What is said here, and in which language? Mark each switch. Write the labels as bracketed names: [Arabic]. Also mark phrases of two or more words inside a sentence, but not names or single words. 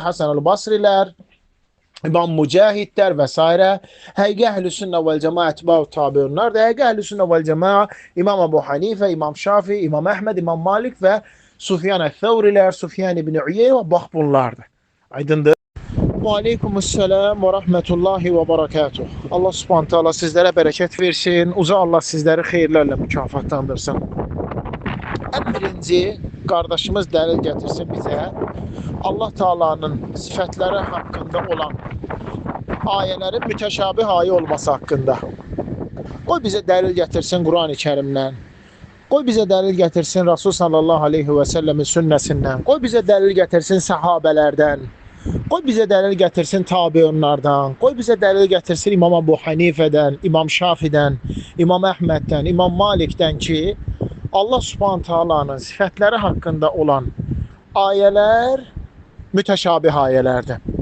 [Azerbaijani] Hasan el-Basrilər, İmam Mücahidlər və s. Həqiqi Əhl-i sünnə vəl cəmaa ətba'u tabiunlardır. Həqiqi Əhl-i sünnə vəl cəmaa İmam Ebu Hanife, İmam Şafi, İmam Əhməd, İmam Malik və Sufyan el-Thawrilər, Sufyan ibn Uyeyyə, bax bunlardır. Aydındır. [Turkish] Ve aleykümselam ve rahmetullahi ve berekatuh. Allah subhanahu teala sizlere bereket versin. Uza Allah sizleri hayırlarla mükafatlandırsın. En birinci kardeşimiz delil getirsin bize. Allah Teala'nın sıfatları hakkında olan ayelerin müteşabih ayı olması hakkında. Qoy bize delil getirsin Kur'an-ı Kerim'den. Qoy bize delil getirsin Resul sallallahu aleyhi ve sellemin sünnesinden. Qoy bize delil getirsin sahabelerden. [Azerbaijani] Qoy bizə dəlil gətirsin tabiunlardan, qoy bizə dəlil gətirsin İmam Ebu Hanifədən, İmam Şafidən, İmam Əhməddən, İmam Malikdən ki, Allah subhanahu taalanın sifətləri haqqında olan ayələr mütəşabih ayələrdir.